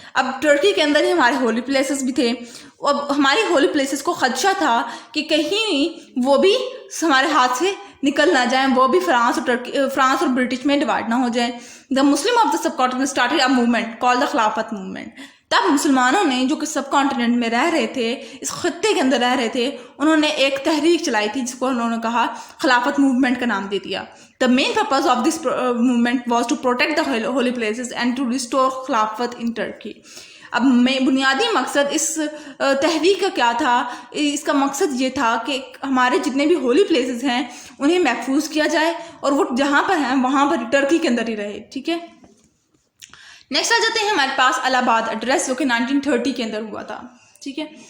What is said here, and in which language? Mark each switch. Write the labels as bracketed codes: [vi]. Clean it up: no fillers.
[ur] اب ٹرکی کے اندر ہی ہمارے ہولی پلیسز بھی تھے. اب ہماری ہولی پلیسز کو خدشہ تھا کہ کہیں وہ بھی ہمارے ہاتھ سے نکل نہ جائیں, وہ بھی فرانس اور برٹش میں ڈیوائڈ نہ ہو جائیں. [en] The Muslim of the subcontinent started a movement called the Khilafat movement. [ur] تب مسلمانوں نے جو کہ سب کانٹیننٹ میں رہ رہے تھے, اس خطے کے اندر رہ رہے تھے, انہوں نے ایک تحریک چلائی تھی جس کو انہوں نے کہا خلافت موومنٹ کا نام دے دیا. [en] The main purpose of this movement was to protect the holy places and to restore Khilafat in Turkey. [ur] اب بنیادی مقصد اس تحریک کا کیا تھا؟ اس کا مقصد یہ تھا کہ ہمارے جتنے بھی ہولی پلیسز ہیں انہیں محفوظ کیا جائے, اور وہ جہاں پر ہیں وہاں پر ٹرکی کے اندر ہی رہے ٹھیک ہے. نیکسٹ آ جاتے ہیں ہمارے پاس الہ آباد ایڈریس جو کہ 1930 کے اندر ہوا تھا ٹھیک ہے.